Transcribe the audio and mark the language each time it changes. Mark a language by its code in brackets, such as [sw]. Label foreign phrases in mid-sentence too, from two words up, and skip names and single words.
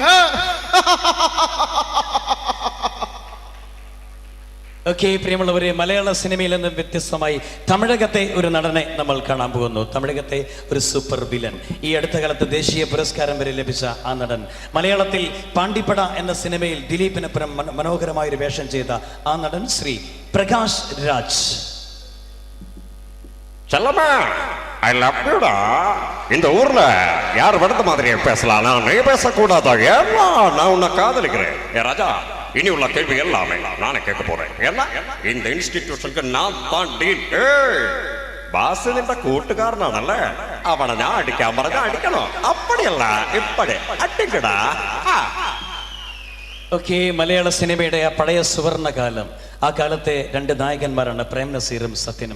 [ml] ഓക്കെ, പ്രിയമുള്ളവരെ, മലയാള സിനിമയിൽ നിന്നും വ്യത്യസ്തമായി തമിഴകത്തെ ഒരു നടനെ നമ്മൾ കാണാൻ പോകുന്നു. തമിഴകത്തെ ഒരു സൂപ്പർ വില്ലൻ. ഈ അടുത്ത കാലത്ത് ദേശീയ പുരസ്കാരം വരെ ലഭിച്ച ആ നടൻ മലയാളത്തിൽ പാണ്ടിപ്പട എന്ന സിനിമയിൽ ദിലീപിനൊപ്പം മനോഹരമായൊരു വേഷം ചെയ്ത ആ നടൻ ശ്രീ പ്രകാശ് രാജ്. [en] I love you டா. [ta] இந்த ஊர்ல யார் வடத்த மாதிரியே பேசலாம், நான் நீ பேசக்கூடாதா? ஏன்னா நான் உன்னை காதலிக்கிறேன். ராஜா, இனி உள்ள கேள்வி எல்லாமே நானே கேட்க போறேன். ஏன்னா இந்த இன்ஸ்டிடியூஷனுக்கு நான் தான் டீல். [ml] ബാസ് നിന്റെ കൂട്ടുകാരനാണല്ലേ, അവനെ ഞാൻ അടിക്കാൻ പറഞ്ഞ അടിക്കണോ? [ta] அப்படியல்ல இப்படி அடிக்கடா. [ml] ഓക്കെ, മലയാള സിനിമയുടെ ആ പഴയ സുവർണകാലം, ആ കാലത്തെ രണ്ട് നായകന്മാരാണ് പ്രേം നസീറും സത്യനും.